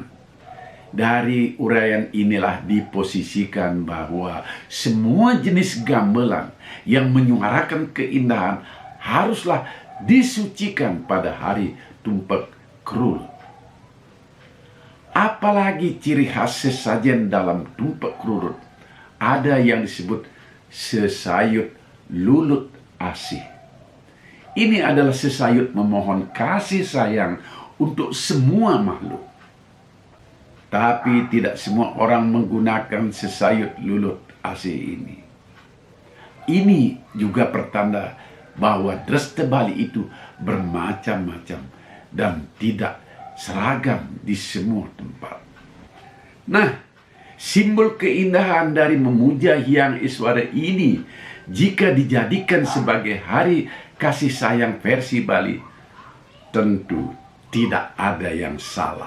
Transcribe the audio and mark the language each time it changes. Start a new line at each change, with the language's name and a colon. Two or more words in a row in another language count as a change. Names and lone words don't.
Indonesian: Dari uraian inilah diposisikan bahwa semua jenis gamelan yang menyuarakan keindahan haruslah disucikan pada hari Tumpak Kerulut. Apalagi ciri khas sesajen dalam Tumpak Kerulut, ada yang disebut sesayut lulut asih. Ini adalah sesayut memohon kasih sayang untuk semua makhluk. Tapi tidak semua orang menggunakan sesayut lulut asih ini. Ini juga pertanda bahwa dresta Bali itu bermacam-macam dan tidak seragam di semua tempat. Nah, simbol keindahan dari memuja Hyang Iswara ini jika dijadikan sebagai hari kasih sayang versi Bali, tentu tidak ada yang salah.